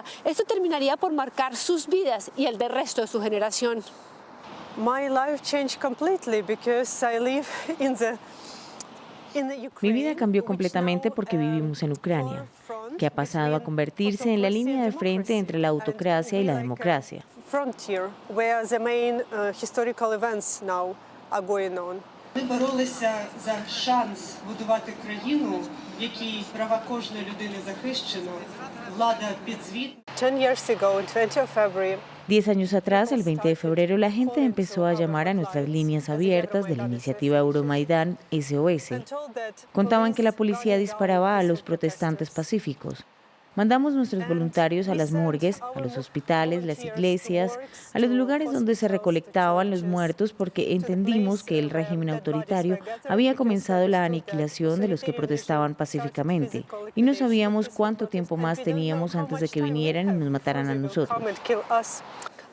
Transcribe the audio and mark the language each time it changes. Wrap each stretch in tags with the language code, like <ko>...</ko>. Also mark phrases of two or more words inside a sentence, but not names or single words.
<es>Esto terminaría por marcar sus vidas y el del resto de su generación. Mi vida cambió completamente porque vivimos en Ucrania, que ha pasado a convertirse en la línea de frente entre la autocracia y la democracia.</es> <uk>Ми боролися за шанс будувати країну, в якій права кожної людини захищено, влада підзвітна.</uk> <en>10 years ago, 20 February,</en> <es>10 años atrás, el 20 de febrero, la gente empezó a llamar a nuestras líneas abiertas de la iniciativa Euromaidán SOS. Contaban que la policía disparaba a los protestantes pacíficos. Mandamos nuestros voluntarios a las morgues, a los hospitales, las iglesias, a los lugares donde se recolectaban los muertos porque entendimos que el régimen autoritario había comenzado la aniquilación de los que protestaban pacíficamente y no sabíamos cuánto tiempo más teníamos antes de que vinieran y nos mataran a nosotros.</es>